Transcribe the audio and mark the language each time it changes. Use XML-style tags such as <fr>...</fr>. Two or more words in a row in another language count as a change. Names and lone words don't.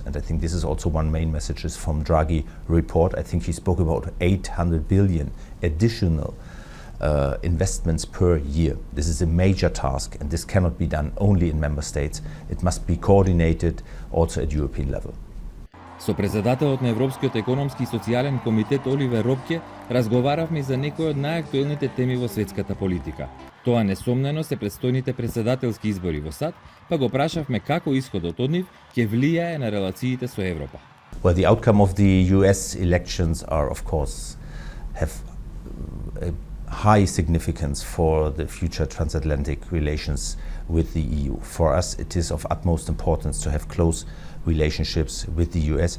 <en>And I think this is also one main message from Draghi report. I think he spoke about 800 billion additional investments per year. This is a major task, and this cannot be done only in member states. It must be coordinated also at European level.</en> <mk>Со претседателот на Европскиот економски и социјален комитет Оливер Ропке разговаравме за некои од најактуелните теми во светската политика. Тоа несомнено се предстојните претседателски избори во САД, па го прашавме како исходот од нив ќе влијае на релациите со Европа.</mk> <en>Well, the outcome of the US elections are, of course, have a high significance for the future transatlantic relations with the EU. For us, it is of utmost importance to have close relationships with the US.</en>